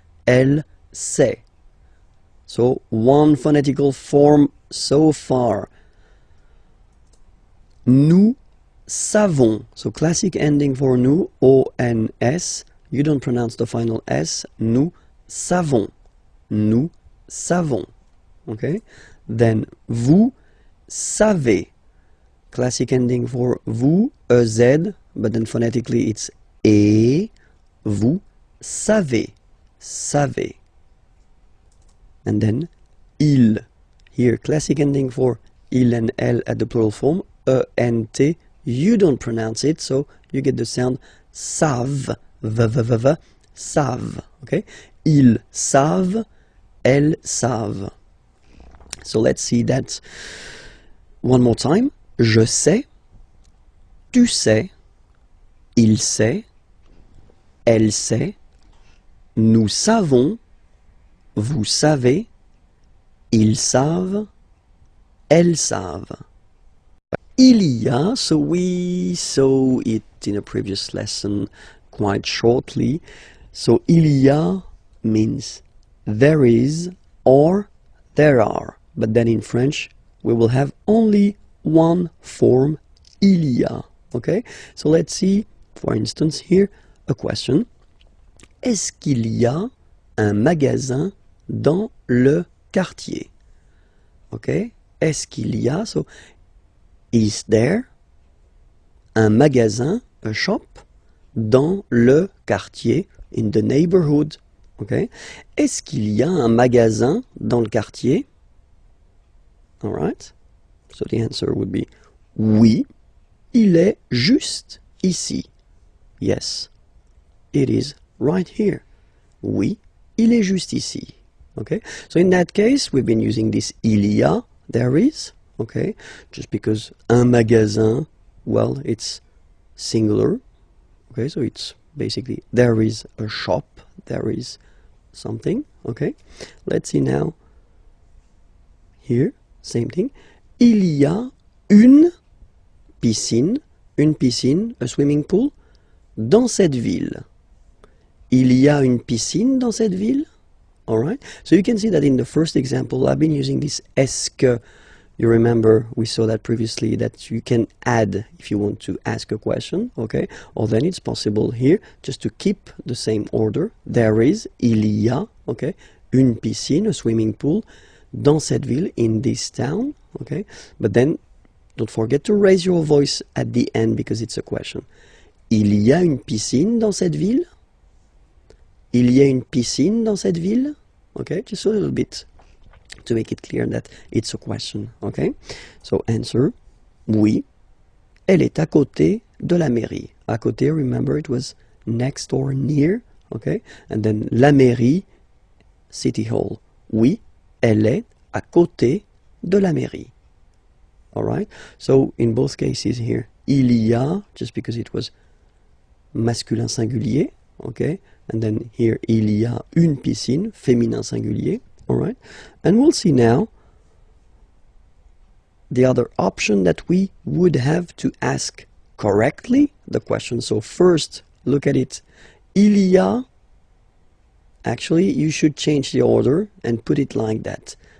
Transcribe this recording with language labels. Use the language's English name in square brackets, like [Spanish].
[French] Elle sait. [English] So one phonetical form so far. [French] Nous savons. [English] So classic ending for nous, O-N-S. You don't pronounce the final S. [French] Nous savons. Nous savons. [English] Okay? Then [French] vous savez. [English] classic ending for vous, EZ, but then phonetically it's et, vous savez, savez. And then il, here classic ending for il and elle at the plural form, ENT, you don't pronounce it, so you get the sound savent, v, savent, okay? [French] Ils savent, elles savent. [English] So let's see that one more time. [French] Je sais, tu sais, il sait, elle sait, nous savons, vous savez, ils savent, elles savent. [English] Il y a, so we saw it in a previous lesson quite shortly. So il y a means there is or there are. But then in French, we will have only one form, il y a. Okay? So let's see, for instance, here, a question. [French] Est-ce qu'il y a un magasin dans le quartier? [English] Okay? [French] Est-ce qu'il y a? [English] So, is there un magasin, a shop, [French] dans le quartier, [English] in the neighborhood? Okay? [French] Est-ce qu'il y a un magasin dans le quartier? [English] All right? So the answer would be [French] oui, il est juste ici. [English] Yes, it is right here. [French] Oui, il est juste ici. [English] Okay? So in that case, we've been using this il y a, there is, okay? Just because un magasin, well, it's singular. Okay, so it's basically there is a shop, there is something. Okay? Let's see now. Here, same thing. [French] Il y a une piscine, [English] a swimming pool, [French] dans cette ville. Il y a une piscine dans cette ville. [English] Alright? So you can see that in the first example, I've been using this est-ce que. You remember we saw that previously, that you can add if you want to ask a question, okay? Or then it's possible here just to keep the same order. There is, il y a, okay? Une piscine, a swimming pool, [French] dans cette ville, [English] in this town, okay? But then don't forget to raise your voice at the end because it's a question. [French] Il y a une piscine dans cette ville? Il y a une piscine dans cette ville? [English] Okay, just a little bit to make it clear that it's a question, okay? So answer, [French] oui, elle est à côté de la mairie. [English] À côté, remember it was next or near, okay? And then la mairie, city hall. [French] Oui, elle est à côté de la mairie. [English] Alright? So in both cases here, il y a, just because it was masculin singulier, okay? And then here, il y a une piscine, féminin singulier. All right, and we'll see now the other option that we would have to ask correctly the question. So first, look at it. Il y a, actually, you should change the order and put it like that.